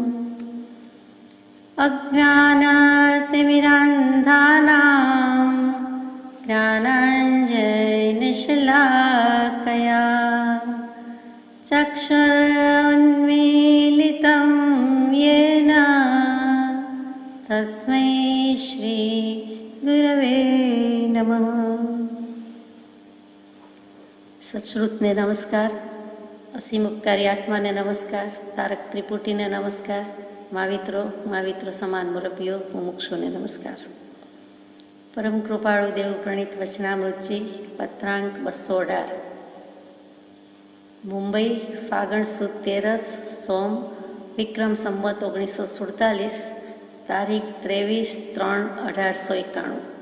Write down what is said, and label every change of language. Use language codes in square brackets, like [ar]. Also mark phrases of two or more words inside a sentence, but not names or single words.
[sa] अज्ञानतिमिरान्धानां ज्ञानाञ्जनशलाकया चक्षुरुन्मीलितं येन तस्मै श्रीगुरवे नमः। [gu] સત્શ્રુતને નમસ્કાર, અસીમ ઉપકારી આત્માને નમસ્કાર, તારક ત્રિપુટીને નમસ્કાર, માવિત્રો સમાન મુરબ્બીઓ મુમુક્ષુને નમસ્કાર। પરમ કૃપાળુ દેવ પ્રણીત વચનામૃતજી પત્રાંક 218 મુંબઈ ફાગણ સુદ 13 સોમ વિક્રમ સંવત 1947 તારીખ 23/3/1891।